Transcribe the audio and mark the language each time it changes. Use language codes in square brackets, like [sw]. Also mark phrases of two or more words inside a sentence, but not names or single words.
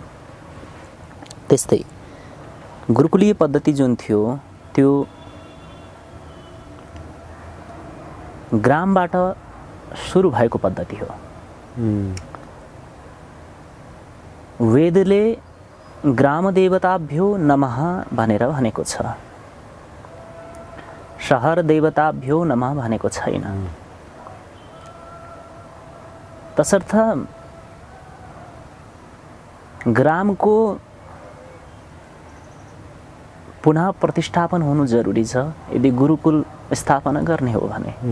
[ne] त्यस्तै गुरुकुलीय पद्धति जुन थियो त्यो ग्रामबाट सुरु भएको पद्धति हो। वेदले [sa] ग्राम देवताभ्यो नमः [ne] भनेर भनेको छ, [sa] शहर देवताभ्यो नमः [ne] भनेको छैन। तसर्थ ग्रामको पुनः प्रतिष्ठापन हुनु जरुरी छ यदि गुरुकुल स्थापना गर्ने हो भने।